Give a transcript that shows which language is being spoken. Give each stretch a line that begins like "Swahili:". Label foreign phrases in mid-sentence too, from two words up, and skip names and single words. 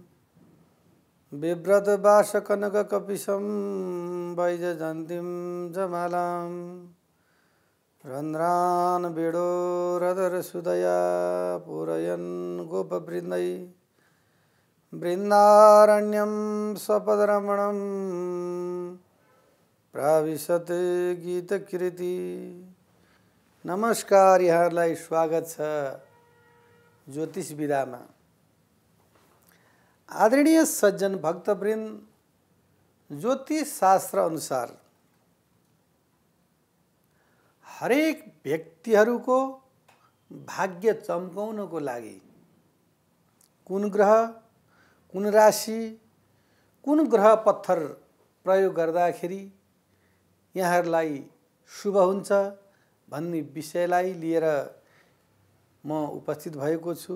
Sanskrit: बिभ्रतवासकनककपिशं वैजयन्तीं जमालां रन्ध्रान् वेणोरधरसुदया पूरयन् गोपवृन्दै वृन्दारण्यं स्वपदरमणं प्राविशत् गीतकृति।
Nepali: नमस्कार, यहाँहरूलाई स्वागत छ ज्योतिष विधामा। आदरणीय सज्जन भक्तवृन्द, ज्योतिष शास्त्र अनुसार हरेक व्यक्तिहरूको भाग्य चम्काउनको लागि कुन ग्रह, कुन राशि, कुन ग्रह पत्थर प्रयोग गर्दाखेरि यहाँहरूलाई शुभ हुन्छ भन्ने विषयलाई लिएर म उपस्थित भएको छु।